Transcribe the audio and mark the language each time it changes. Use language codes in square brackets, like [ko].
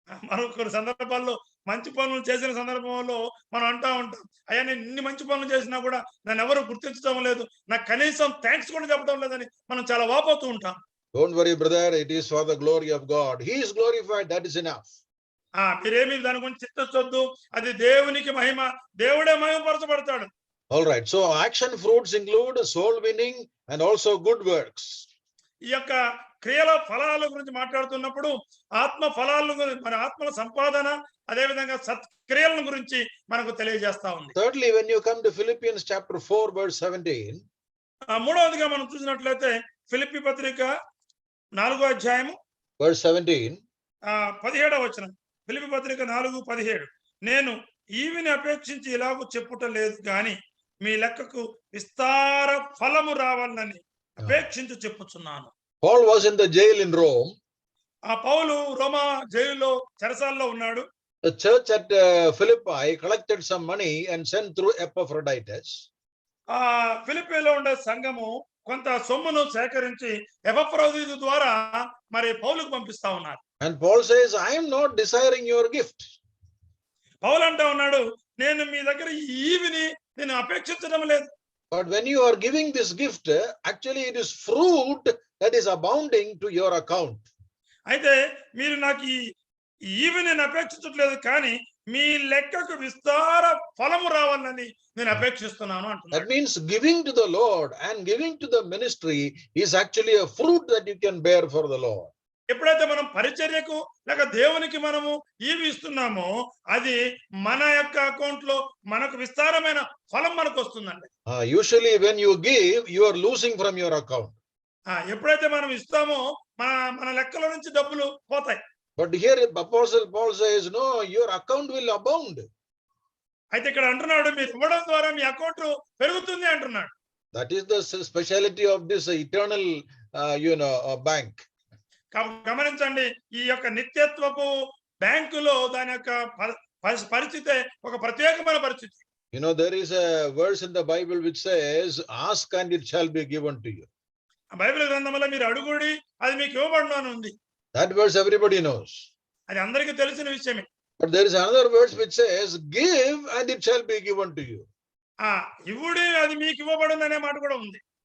[te] మనం కొన్ని సందర్భాల్లో మంచి పనులు చేసిన సందర్భంలో మనం అంటా ఉంటాం, అయ్యా నేను ఇన్ని మంచి పనులు చేసినా కూడా నన్ను ఎవరు గుర్తించడం లేదు, నాకు కనీసం థ్యాంక్స్ కూడా చెప్పడం లేదని మనం చాలా వాపోతూ ఉంటాం. [en] Don't worry, brother. It is for the glory of God. He is glorified. That is enough. [te] మీరేమి దాని గురించి చింతించొద్దు, అది దేవునికి మహిమ, దేవుడే మహిమపరచబడతాడు. [en] All right. So action fruits include soul winning and also good works. [te] ఈ యొక్క క్రియల ఫలాల గురించి మాట్లాడుతున్నప్పుడు ఆత్మ ఫలాల గురించి, మన ఆత్మల సంపాదన, అదే విధంగా సత్క్రియల గురించి మనకు తెలియజేస్తా ఉంది. [en] Thirdly, when you come to Philippians chapter 4 verse 17, [te] మూడవదిగా మనం చూసినట్లయితే ఫిలిప్పీ పత్రిక 4వ అధ్యాయము [en] verse 17, [te] 17వ వచనం. ఫిలిప్పీ పత్రిక 4:17, నేను ఈవిని అపేక్షించి ఇలాగూ చెప్పుట లేదు గాని మీ లెక్కకు విస్తార ఫలము రావాలని అపేక్షించి చెప్పుచున్నాను. [en] Paul was in the jail in Rome. [te] పౌలు రోమా జైలులో చెరసాల్లో ఉన్నాడు. [en] The church at Philippi collected some money and sent through Epaphroditus. [te] ఫిలిప్పీలో ఉండే సంఘము కొంత సొమ్మును సేకరించి ఎపఫ్రోదితు ద్వారా మరి పౌలుకు పంపిస్తా ఉన్నారు. [en] And Paul says, I am not desiring your gift. [te] పౌలు అంటా ఉన్నాడు, నేను మీ దగ్గర ఈవిని నేను అపేక్షించడం లేదు. [en] But when you are giving this gift, actually it is fruit that is abounding to your account. [te] అయితే మీరు నాకు ఈవిని నేను అపేక్షించట్లేదు, కానీ మీ లెక్కకు విస్తార ఫలము రావాలని నేను అపేక్షిస్తున్నాను అంటున్నాను. [en] That means giving to the Lord and giving to the ministry is actually a fruit that you can bear for the Lord. [te] ఎప్పుడైతే మనం పరిచర్యకు లేక దేవునికి మనము ఈవి ఇస్తున్నామో అది మన యొక్క అకౌంట్ లో మనకు విస్తారమైన ఫలం మనకు వస్తుందండి. [en] Usually when you give, you are losing from your account. [te] ఎప్పుడైతే మనం ఇస్తామో మన లెక్కల నుంచి డబ్బులు పోతాయి. [en] But here Apostle Paul says, no, your account will abound. [te] అయితే ఇక్కడ అంటున్నాడు, మీరు ఇవ్వడం ద్వారా మీ అకౌంట్ పెరుగుతుంది అంటున్నాడు. [en] That is the speciality of this eternal bank. [te] గమనించండి, ఈ యొక్క నిత్యత్వపు బ్యాంకులో దాని యొక్క పరిస్థితి ఒక ప్రత్యేకమైన పరిస్థితి. [en] There is a verse in the Bible which says, ask and it shall be given to you. [te] Bible గ్రంథంలో మీరు అడుగుడి అది మీకు ఇవ్వబడును అని ఉంది. [en] That verse everybody knows. [te] అది అందరికీ తెలిసిన విషయమే. [en] But there is another verse which says, give and it shall be given to you. [te] ఇవ్వుడి అది మీకు ఇవ్వబడును అనే మాట కూడా ఉంది.